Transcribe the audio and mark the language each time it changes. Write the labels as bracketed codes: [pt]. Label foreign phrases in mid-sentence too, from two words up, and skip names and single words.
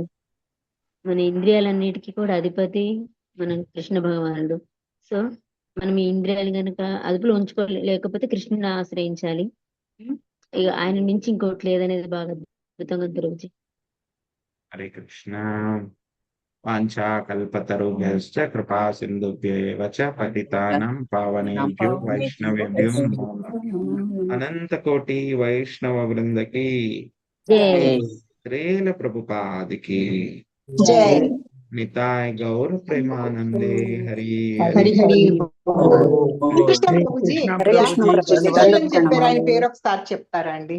[te] మన ఇంద్రియాలన్నిటికీ కూడా అధిపతి మన కృష్ణ భగవానుడు. సో మనం ఈ ఇంద్రియాలు కనుక అదుపులో ఉంచుకోవాలి, లేకపోతే కృష్ణుని ఆశ్రయించాలి. ఇక ఆయన మించి ఇంకోటి లేదనేది బాగా అద్భుతంగా ఉంది ప్రభుజీ. హరే కృష్ణ. [sa] वाञ्छा कल्पतरुभ्यश्च कृपा सिन्धुभ्येव च पतितानां पावनेभ्यो वैष्णवेभ्यो नमो नमः. [te] అనంత కోటి వైష్ణవ వృందకి జై. శ్రీల ప్రభుపాదికి జై. నితాయ్ గౌర ప్రేమానందే. హరి హరి హరి. కృష్ణ ప్రభుజీ, శిష్యులని చెప్పారు, ఆయన పేరు ఒకసారి చెప్తారా అండి?